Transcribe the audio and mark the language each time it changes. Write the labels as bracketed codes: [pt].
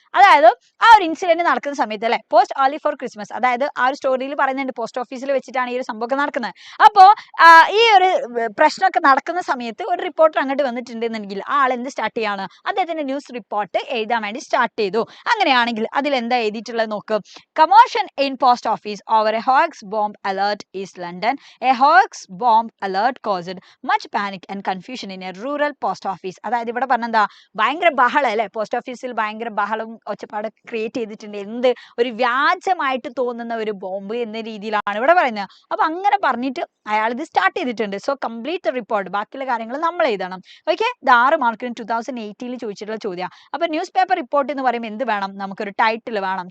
[ml] അതായത് ആ ഒരു ഇൻസിഡന്റ് നടക്കുന്ന സമയത്ത് അല്ലെ, [en] post early for Christmas, [ml] അതായത് ആ ഒരു സ്റ്റോറിയിൽ പറയുന്നുണ്ട് പോസ്റ്റ് ഓഫീസിൽ വെച്ചിട്ടാണ് ഈ ഒരു സംഭവം നടക്കുന്നത്. അപ്പോ ഈ ഒരു പ്രശ്നമൊക്കെ നടക്കുന്ന സമയത്ത് ഒരു റിപ്പോർട്ടർ അങ്ങോട്ട് വന്നിട്ടുണ്ടെന്നുണ്ടെങ്കിൽ ആ ആൾ എന്ത് സ്റ്റാർട്ട് ചെയ്യാണ്, അദ്ദേഹത്തിന്റെ ന്യൂസ് റിപ്പോർട്ട് എഴുതാൻ വേണ്ടി സ്റ്റാർട്ട് ചെയ്തു. അങ്ങനെയാണെങ്കിൽ അതിൽ എന്താ എഴുതിയിട്ടുള്ളത് നോക്ക്. [en] Commotion in post office over a hoax bomb alert East London. A hoax bomb alert caused much panic and confusion in a rural post office. [ml] അതായത് ഇവിടെ പറഞ്ഞെന്താ, ഭയങ്കര ബഹളം അല്ലെ, പോസ്റ്റ് ഓഫീസിൽ ഭയങ്കര ബഹളം ഒച്ചപ്പാട് ക്രിയേറ്റ് ചെയ്തിട്ടുണ്ട്. എന്ത് ഒരു വ്യാജമായിട്ട് തോന്നുന്ന ഒരു ബോംബ് എന്ന രീതിയിലാണ് ഇവിടെ പറയുന്നത്. അപ്പൊ അങ്ങനെ പറഞ്ഞിട്ട് അയാൾ ഇത് സ്റ്റാർട്ട് ചെയ്തിട്ടുണ്ട്. സോ കംപ്ലീറ്റ് റിപ്പോർട്ട്, ബാക്കിയുള്ള കാര്യങ്ങൾ നമ്മൾ എഴുതണം. ഓക്കെ, ഇത് 6 മാർക്കിന് 2018 ചോദിച്ചിട്ടുള്ള ചോദ്യം. അപ്പൊ ന്യൂസ് പേപ്പർ റിപ്പോർട്ട് എന്ന് പറയുമ്പോൾ എന്ത് വേണം, നമുക്കൊരു ടൈറ്റിൽ വേണം.